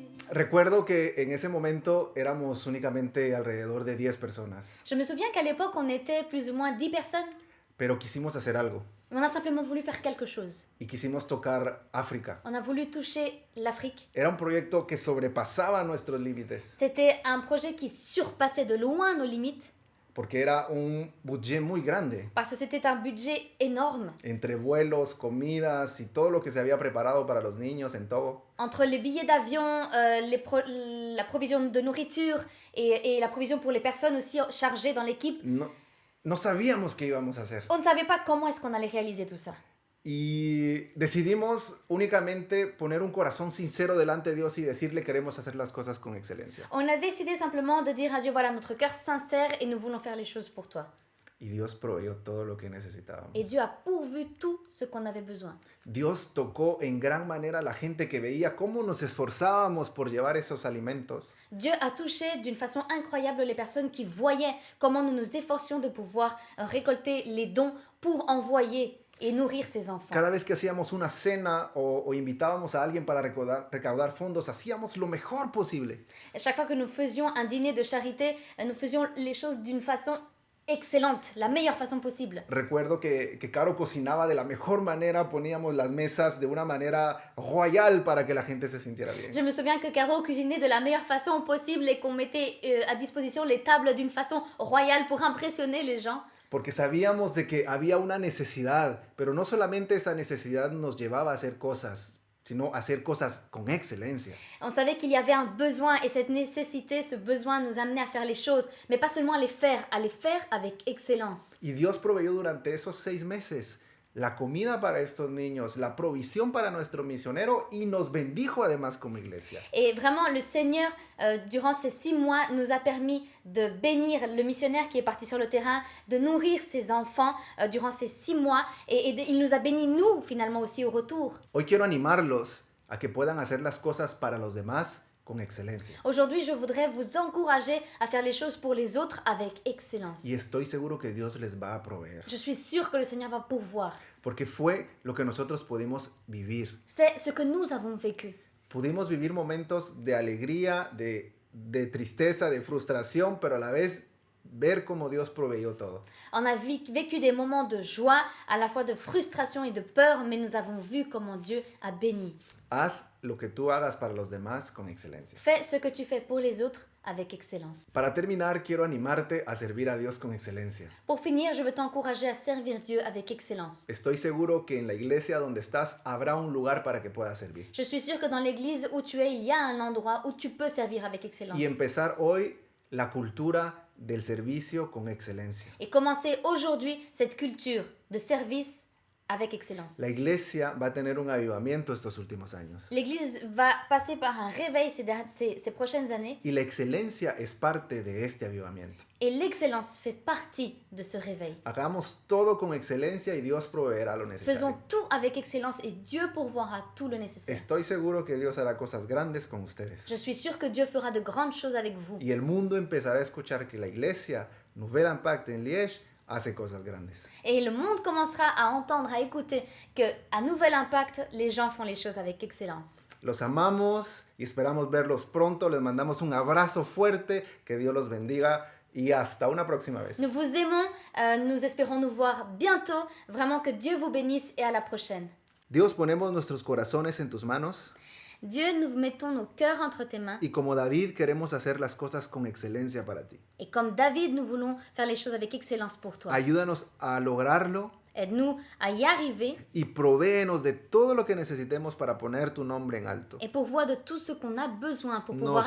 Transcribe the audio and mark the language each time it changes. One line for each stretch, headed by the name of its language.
Spanish: Recuerdo que en ese momento éramos únicamente alrededor de 10 personas,
French: Je me souviens qu'à l'époque, on était plus ou moins 10 personnes.
Spanish: pero quisimos hacer algo
French: On a simplement voulu faire quelque chose.
Spanish: y quisimos tocar África.
French: On a voulu toucher l'Afrique.
Spanish: Era un proyecto que sobrepasaba nuestros límites,
French: C'était un projet qui surpassait de loin nos limites
Spanish: porque era un budget muy grande,
French: parce que c'était un budget énorme.
Spanish: entre vuelos, comidas y todo lo que se había preparado para los niños en todo.
French: Entre les billets d'avion, la provision de nourriture et la provision pour les personnes aussi chargées dans l'équipe,
Spanish: No sabíamos qué íbamos a hacer.
French: on ne savait pas comment est-ce qu'on allait réaliser tout ça.
Spanish: Y decidimos únicamente poner un corazón sincero delante de Dios y decirle queremos hacer las cosas con excelencia.
French: On a décidé simplement de dire à Dieu, voilà, notre cœur sincère et nous voulons faire les choses pour toi.
Spanish: Y Dios proveyó todo lo que necesitábamos.
French: Et Dieu a pourvu tout ce qu'on avait besoin.
Spanish: Dios tocó en gran manera a la gente que veía cómo nos esforzábamos por llevar esos alimentos.
French: Dieu a touché d'une façon incroyable les personnes qui voyaient comment nous nous efforcions de pouvoir récolter les dons pour envoyer et nourrir ces enfants.
Spanish: Cada vez que hacíamos una cena o invitábamos a alguien para recaudar fondos, hacíamos lo mejor posible.
French: Chaque fois que nous faisions un dîner de charité, nous faisions les choses d'une façon excellente, la meilleure façon possible.
Spanish: Recuerdo que Caro cocinaba de la mejor manera, poníamos las mesas de una manera royal para que la gente se sintiera bien.
French: Je me souviens que Caro cuisinait de la meilleure façon possible et qu'on mettait à disposition les tables d'une façon royale pour impressionner les gens.
Spanish: Porque sabíamos de que había una necesidad, pero no solamente esa necesidad nos llevaba a hacer cosas, sino hacer cosas con excelencia.
French: On savait qu'il y avait un besoin et cette nécessité, ce besoin nous amenait à faire les choses, mais pas seulement à les faire avec excellence.
Spanish: Y Dios proveyó durante esos 6 meses la comida para estos niños, la provisión para nuestro misionero y nos bendijo además como iglesia.
French: Et vraiment, le Seigneur, durant ces 6 mois, nous a permis de bénir le missionnaire qui est parti sur le terrain, de nourrir ses enfants durant ces 6 mois et il nous a bénis, nous, finalement aussi au retour.
Spanish: Hoy quiero animarlos a que puedan hacer las cosas para los demás con excelencia.
French: Aujourd'hui, je voudrais vous encourager à faire les choses pour les autres avec excellence.
Spanish: Y estoy seguro que Dios les va a proveer,
French: Je suis sûre que le Seigneur va pourvoir.
Spanish: porque fue lo que nosotros pudimos vivir.
French: C'est ce que nous avons vécu.
Spanish: Pudimos vivir momentos de alegría, de tristeza, de frustración, pero a la vez ver cómo Dios proveyó todo.
French: On a vécu des moments de joie, à la fois de frustration et de peur, mais nous avons vu comment Dieu a béni.
Spanish: Haz lo que tú hagas para los demás con excelencia.
French: Fais ce que tu fais pour les autres avec excellence.
Spanish: Para terminar, quiero animarte a servir a Dios con excelencia.
French: Pour finir, je veux t'encourager à servir Dieu avec excellence.
Spanish: Estoy seguro que en la iglesia donde estás habrá un lugar para que puedas servir.
French: Je suis sûre que dans l'église où tu es, il y a un endroit où tu peux servir avec excellence.
Spanish: Y empezar hoy la cultura del servicio con excelencia.
French: Et commencer aujourd'hui cette culture de service avec excellence.
Spanish: La iglesia va a tener un avivamiento estos últimos años.
French: L'église va passer par un réveil ces prochaines années
Spanish: Y la excelencia es parte de este avivamiento.
French: et l'excellence fait partie de ce réveil.
Spanish: Hagamos todo con excelencia y Dios proveerá lo
French: Faisons
Spanish: necesario.
French: tout avec excellence et Dieu pourvoira tout le nécessaire.
Spanish: Estoy seguro que Dios hará cosas grandes con ustedes.
French: Je suis sûre que Dieu fera de grandes choses avec vous.
Spanish: Y el mundo empezará a escuchar que la iglesia Nouvel Impact en Liège hace cosas grandes.
French: Et le monde commencera à entendre, à écouter qu'à Nouvel Impact, les gens font les choses avec excellence.
Spanish: Los amamos y esperamos verlos pronto. Les mandamos un abrazo fuerte. Que Dios los bendiga y hasta una próxima vez.
French: Nous vous aimons, nous espérons nous voir bientôt. Vraiment que Dieu vous bénisse et à la prochaine.
Spanish: Dios, ponemos nuestros corazones en tus manos
French: Dieu, nous mettons nos cœurs entre tes mains.
Spanish: y como David queremos hacer las cosas con excelencia para ti.
French: Et comme David, nous voulons faire les choses avec excellence pour toi.
Spanish: Ayúdanos a lograrlo
French: Aide-nous à y arriver
Spanish: y provéenos de todo lo que necesitemos para poner tu nombre en alto.
French: et pourvois de tout ce qu'on a besoin pour pouvoir